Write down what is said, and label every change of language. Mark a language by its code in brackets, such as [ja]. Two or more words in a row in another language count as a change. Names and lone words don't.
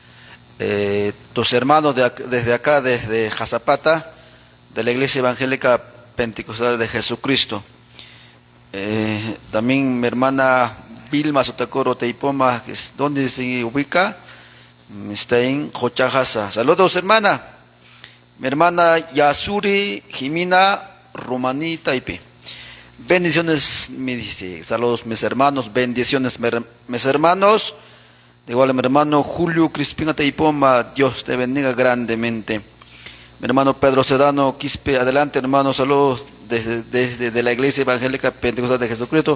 [es] Tus hermanos desde acá, desde Jazapata, de la Iglesia Evangélica Pentecostal de Jesucristo. También mi hermana Vilma Sotacoro Teipoma, ¿dónde se ubica? Está en Jochajasa. Saludos, hermana. Mi hermana Yasuri Jimina Rumani Taipe. Bendiciones, me dice. Saludos, mis hermanos. Bendiciones, mis hermanos. De igual, mi hermano Julio Crispina Teipoma. Dios te bendiga grandemente. Mi hermano Pedro Sedano Quispe. Adelante, hermano. Saludos desde la Iglesia Evangélica Pentecostal de Jesucristo.